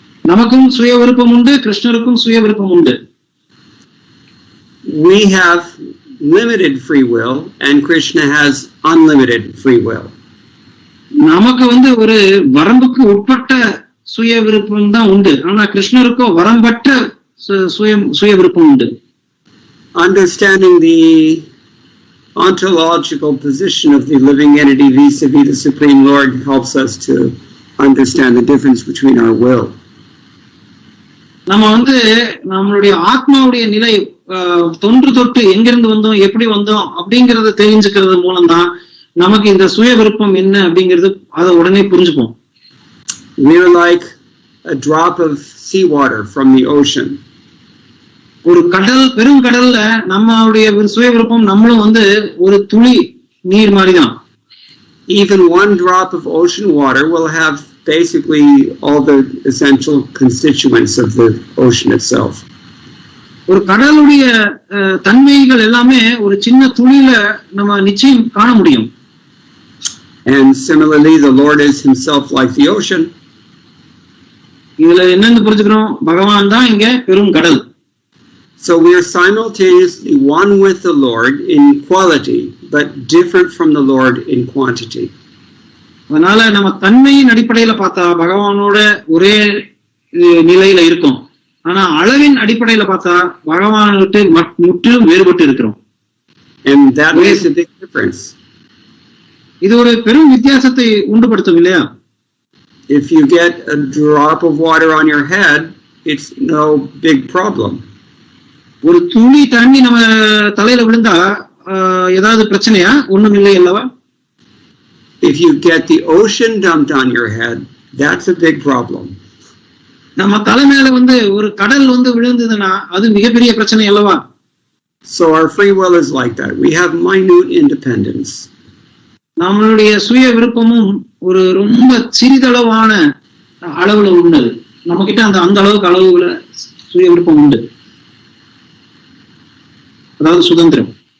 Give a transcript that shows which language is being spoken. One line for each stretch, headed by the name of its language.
Tamil: நமக்கும் சுய விருப்பம் உண்டு, கிருஷ்ணருக்கும் சுய விருப்பம் உண்டு.
English: We have limited free will and Krishna has unlimited free will.
Tamil: நமக்கு வந்து ஒரு வரம்புக்கு உட்பட்ட சுய விருப்பம் தான் உண்டு, ஆனா கிருஷ்ணருக்கோ வரம்பற்ற சுய விருப்பம் உண்டு.
English: Understanding the ontological position of the living entity vis-a-vis the Supreme Lord helps us to understand the difference between our will.
Tamil: நம்ம வந்து நம்மளுடைய ஆத்மாவுடைய நிலை தொன்று தொட்டு எங்கிருந்து வந்தோம், எப்படி வந்தோம் அப்படிங்கறத தெரிஞ்சுக்கிறது மூலம்தான் நமக்கு இந்த சுய விருப்பம் என்ன அப்படிங்கிறது அதை உடனே புரிஞ்சுப்போம்.
English: We are like a drop of seawater from the ocean.
Tamil: ஒரு பெரும் கடல்ல நம்மளுடைய சுய விருப்பம் நம்மளும் வந்து ஒரு துளி நீர் மாதிரிதான்.
English: Even one drop of ocean water will have basically all the essential constituents of the ocean itself.
Tamil: ஒரு கடலுடைய தன்மைகள் எல்லாமே ஒரு சின்ன துளியில நம்ம நிச்சயம் காண முடியும்.
English: And similarly, the Lord is himself like the ocean.
Tamil: இதுல என்னன்னு புரிஞ்சுக்கிறோம், பகவான் தான் இங்க பெரும் கடல்.
English: So we are simultaneously one with the Lord in quality, but different from the Lord in quantity.
Tamil: அதனால நம்ம தன்மையின் அடிப்படையில பார்த்தா பகவானோட ஒரே நிலையில இருக்கும், ஆனா அளவின் அடிப்படையில பார்த்தா பகவானுக்கு முற்றிலும் வேறுபட்டு இருக்கிறோம்.
English: And that makes a big difference.
Tamil: இது ஒரு பெரும் வித்தியாசத்தை உண்டுபடுத்தும் இல்லையா?
English: If you get a drop of water on your head, it's no big problem.
Tamil: ஒரு துளி தண்ணி நம்ம தலையில விழுந்தா ஏதாவது பிரச்சனையா? ஒண்ணும் இல்லை அல்லவா?
English: If you get the ocean dumped on your head, that's a big problem.
Tamil: நம்ம தலை மேல வந்து ஒரு கடல் வந்து விழுந்ததுன்னா அது மிகப்பெரிய பிரச்சனை அல்லவா?
English: So our free will is like that. We have minute independence.
Tamil: நம்மளுடைய சுய விருப்பமும் ஒரு ரொம்ப சிறிதளவான அளவுல உள்ளது. நம்ம கிட்ட அந்த அளவுக்கு அளவுல சுய விருப்பம் உண்டு, அதாவது சுதந்திரம்.